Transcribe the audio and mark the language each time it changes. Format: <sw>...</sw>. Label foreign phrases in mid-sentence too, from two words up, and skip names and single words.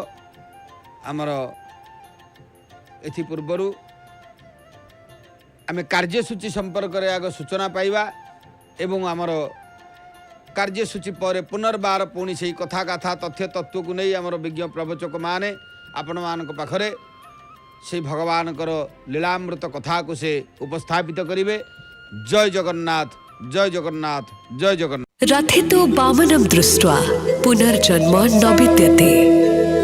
<or>ଆମର ଏଥି ପୂର୍ବରୁ ଆମେ କାର୍ଯ୍ୟସୂଚୀ ସମ୍ପର୍କ ରେ ଆଗ ସୂଚନା ପାଇବା ଏବଂ ଆମର କାର୍ଯ୍ୟସୂଚୀ ପର ପୁନର୍ବାର ପୁଣି ସେ କଥା କଥା ତଥ୍ୟ ତତ୍ତ୍ୱ କୁ ନାହିଁ ଆମର ବିଜ୍ଞ ପ୍ରବଚକ ମାନେ ଆପଣ ମାନଙ୍କ ପାଖରେ ସେ ଭଗବାନ ଲୀଳାମୃତ କଥା କୁ ସେ ଉପସ୍ଥାପିତ କରିବେ। ଜୟ ଜଗନ୍ନାଥ ଜୟ ଜଗନ୍ନାଥ ଜୟ ଜଗନ୍ନାଥ।</or> <sa>रथितो वामनं दृष्ट्वा पुनर्जन्म न विद्यते।</sa>